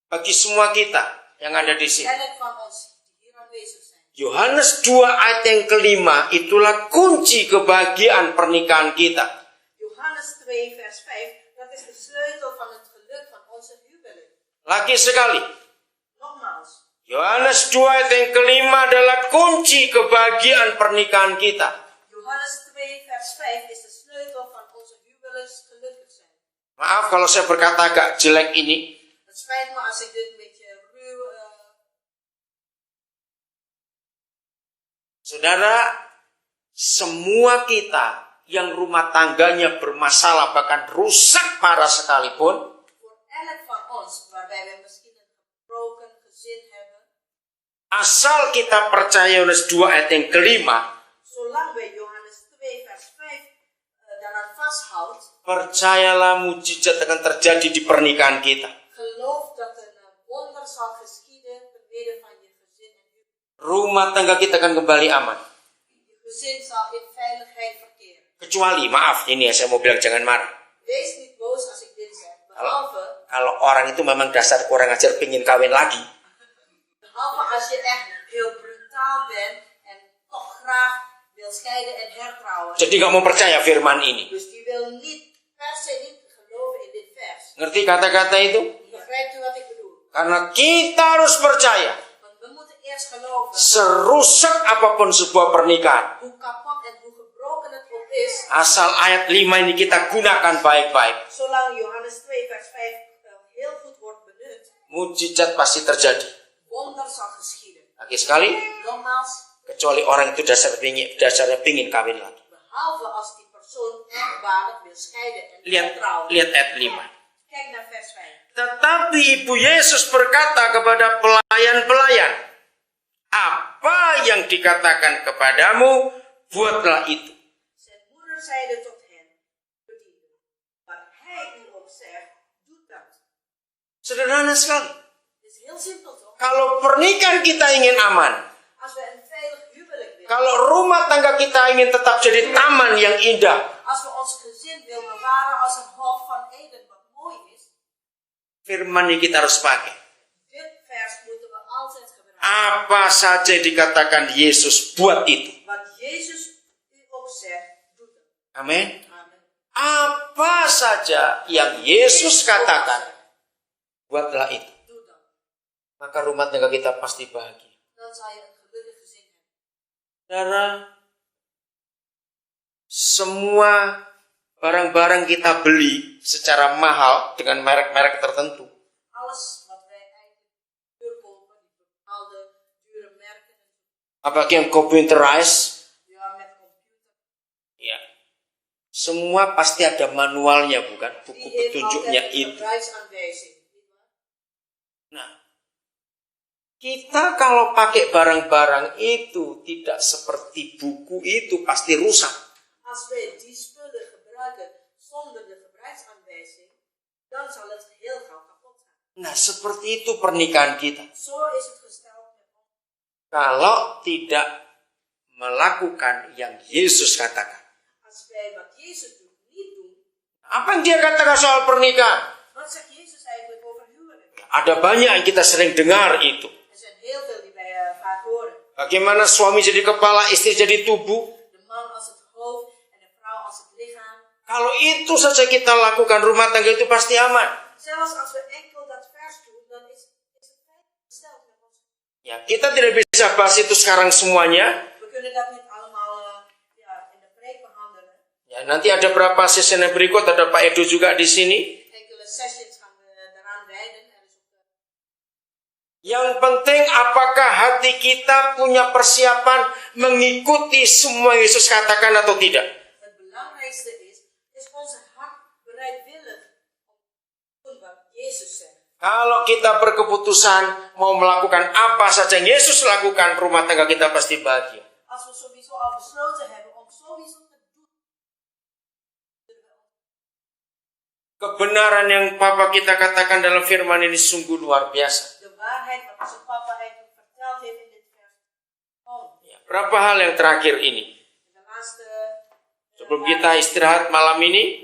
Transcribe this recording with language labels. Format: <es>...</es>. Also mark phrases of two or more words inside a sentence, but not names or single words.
<id>bagi semua kita yang ada di sini.</id> <nl>elk van ons die hier aanwezig zijn.</nl> <id>Yohanes 2 ayat yang kelima, itulah kunci kebahagiaan pernikahan kita.</id> <nl>Johannes 2 vers 5, dat is de sleutel van het geluk van onze huwelijk.</nl> <id>Lagi sekali,</id> <nl>Nogmaals,</nl> <id>Yohanes 2 ayat yang kelima adalah kunci kebahagiaan pernikahan kita.</id> <nl>Johannes 2 vers 5 is de sleutel van onze huwelijksgelukkig zijn.</nl> <id>Maaf kalau saya berkata agak jelek ini.</id> <nl>Het spijt me als ik dit een beetje ruw...</nl> <id>Saudara, semua kita yang rumah tangganya bermasalah bahkan rusak parah sekalipun,</id> <nl>Voor elk van ons, waarbij we misschien een gebroken gezin hebben,</nl> <id>asal kita percaya Yohanes 2 ayat yang kelima,</id> <nl>zolang we Johannes 2 vers 5 daaraan vasthoudt,</nl> <id>percayalah mujizat akan terjadi di pernikahan kita.</id> <nl>geloof dat een wonder zal geschieden te midden van je gezin en huwelijk.</nl> <id>Rumah tangga kita akan kembali aman.</id> <nl>Je gezin zal in veiligheid verkeren.</nl> <id>Kecuali, maaf, ini ya saya mau bilang jangan marah.</id> <nl>Wees niet boos als ik dit zeg, behalve</nl> <id>Kalau orang itu memang dasar kurang ajar pingin kawin lagi.</id> <nl>als je echt heel brutaal bent en toch graag wil scheiden en hertrouwen.</nl> <id>Jadi gak mau percaya firman ini.</id> <nl>Dus die wil niet per se niet geloven in dit vers.</nl> <id>Ngerti kata-kata itu?</id> <nl>Begrijpt u wat ik bedoel?</nl> <id>Karena kita harus percaya.</id> <nl>Want we moeten eerst geloven,</nl> <id>Serusak apapun sebuah pernikahan,</id> <nl>hoe kapot en hoe gebroken het ook is,</nl> <id>asal ayat 5 ini kita gunakan baik-baik,</id> <nl>zolang Johannes 2 vers 5 heel goed wordt benut,</nl> <id>mujizat pasti terjadi.</id> <nl>wonder zal geschieden.</nl> <id>Lagi sekali,</id> <nl>Nogmaals,</nl> <id>kecuali orang itu dasarnya pingin kawin lagi.</id> <nl>behalve als die persoon echt waardig wil scheiden en hertrouwen.</nl> <id>Lihat ayat 5.</id> <nl>Kijk naar vers 5.</nl> <id>Tetapi Ibu Yesus berkata kepada pelayan-pelayan, apa yang dikatakan kepadamu, buatlah itu.</id> <nl>Zijn moeder zeide tot hen, bedienden, wat hij u ook zegt, doet dat.</nl> <id>Sederhana sekali.</id> <nl>Het is heel simpel toch?</nl> <id>Kalau pernikahan kita ingin aman,</id> <nl>Als we een veilig huwelijk willen,</nl> <id>kalau rumah tangga kita ingin tetap jadi taman yang indah,</id> <nl>als we ons gezin willen bewaren als een hof van Eden wat mooi is,</nl> <id>firman ini kita harus pakai.</id> <nl>dit vers moeten we altijd gebruiken.</nl> <id>Apa saja dikatakan Yesus, buat itu.</id> <nl>Wat Jezus u ook zegt, doet het.</nl> <id>Amin.</id> <nl>Amen.</nl> <id>Apa saja yang Yesus katakan, buatlah itu.</id> <nl>Doe dat.</nl> <id>Maka rumah tangga kita pasti bahagia.</id> <nl>Dan zal je een gelukkig gezin hebben.</nl> <id>Saudara, semua barang-barang kita beli secara mahal dengan merek-merek tertentu,</id> <nl>Alles wat wij eigenlijk duur kopen, die bepaalde dure merken,</nl> <id>apalagi yang computerized,</id> <nl>ja, met computer,</nl> <id>ya, semua pasti ada manualnya, bukan? Buku</id> <nl>die heeft</nl> <id>petunjuknya</id> <nl>altijd een</nl> <id>itu.</id> <nl>gebruiksaanwijzing.</nl> <id>Nah, kita kalau pakai barang-barang itu tidak seperti buku itu pasti rusak.</id> <nl>Als wij die spullen gebruiken zonder de gebruiksaanwijzing, dan zal het heel gauw kapot gaan.</nl> <id>Nah, seperti itu pernikahan kita.</id> <nl>Zo is het gesteld met ons.</nl> <id>Kalau tidak melakukan yang Yesus katakan.</id> <nl>Als wij wat Jezus doet, niet doen,</nl> <id>Apa yang dia katakan soal pernikahan?</id> <nl>wat zegt Jezus eigenlijk over huwelijk?</nl> <id>Ada banyak yang kita sering dengar itu.</id> <nl>Er zijn heel veel die wij vaak horen.</nl> <id>Bagaimana suami jadi kepala, istri jadi tubuh.</id> <nl>De man als het hoofd en de vrouw als het lichaam.</nl> <id>Kalau itu saja kita lakukan, rumah tangga itu pasti aman.</id> <nl>Zelfs als we enkel dat vers doen, dan is het veilig gesteld met ons.</nl> <id>Ya, kita tidak bisa bahas itu sekarang semuanya.</id> <nl>We kunnen dat niet allemaal in de preek behandelen.</nl> <id>Ya, nanti ada beberapa sesi yang berikut, ada Pak Edo juga di sini.</id> <nl>Enkele sessions gaan we daaraan wijden. Er is ook</nl> <id>Yang penting apakah hati kita punya persiapan mengikuti semua yang Yesus katakan atau tidak.</id> <nl>het belangrijkste is onze hart bereidwillig om te doen wat Jezus zegt.</nl> <id>Kalau kita berkeputusan mau melakukan apa saja yang Yesus lakukan, rumah tangga kita pasti bahagia.</id> <nl>Als we sowieso al besloten hebben om sowieso te doen,</nl> <id>Kebenaran yang Papa kita katakan dalam firman ini sungguh luar biasa.</id> <nl>de waarheid wat onze papa eigenlijk verteld heeft in dit vers.</nl> <id>Ya, berapa hal yang terakhir ini.</id> <nl>De laatste,</nl> <id>Sebelum kita istirahat malam ini,</id>